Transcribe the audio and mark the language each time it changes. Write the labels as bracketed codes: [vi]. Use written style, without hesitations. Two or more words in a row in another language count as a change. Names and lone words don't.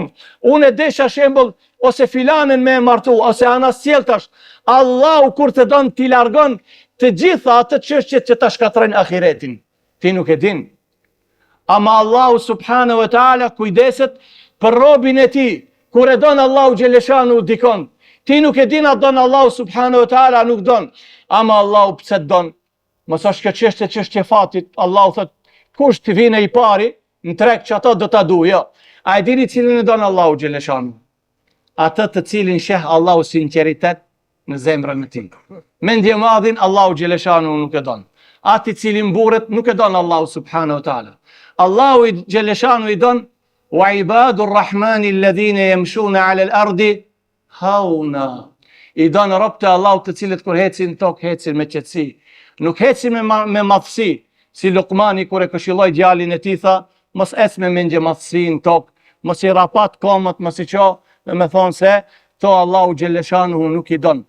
[sq] Unë e desha shembull ose filanen me martu, ose anas sjelltash. Allahu kur të don ti largon të gjitha ato çështjet që ta shkatrojnë ahiretin. Ti nuk e din. Ama Allahu [ar] سبحانه وتعالى [sq] kujdeset për robin e tij. Kur e don Allahu xheleshanu dikon. Ti nuk e din a don Allahu [ar] سبحانه وتعالى [sq] nuk don. Ama Allahu pse don? Mos është kjo çështje fatit. Allahu thot kush të vine i pari në treg që ato do ta du, jo. A e dini cilin e don Allahu xheleshanu? Atë të cilin sheh Allahu sinqeritet në zemrën e tij. Mendje madhin Allahu xheleshanu nuk e don. Ati cilin burret nuk e don Allahu [ar] سبحانه وتعالى. [sq] Allahu xheleshanu i don [ar] وعباد الرحمن الذين يمشون على الأرض هونا. [sq] I don robët e Allahut të cilët kur hecin tok hecin me qetësi, nuk hecin me madhsi. Si Luqmani kur e këshilloi djalin e tij tha, mos ec me mendje madhsi në tok, mos i rapat komët, mos i ço, me thonë se to Allahu xheleshanu nuk i don.